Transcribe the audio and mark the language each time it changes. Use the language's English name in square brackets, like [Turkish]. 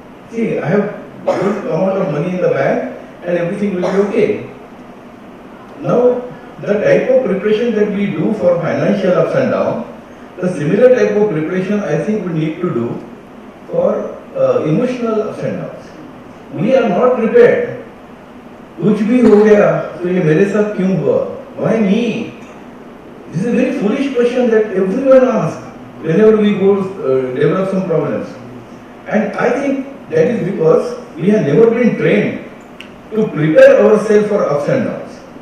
[English] See, I have good amount of money in the bank and everything will be okay. Now, the type of preparation that we do for financial ups and downs, the similar type of preparation I think we need to do for emotional ups and downs. We are not prepared. [Hindi] कुछ भी हो गया तो ये मेरे साथ क्यों हुआ? [English] Why me? This is a very foolish question that everyone asks whenever we go develop some problems. And I think that is because we have never been trained to prepare ourselves for ups and downs.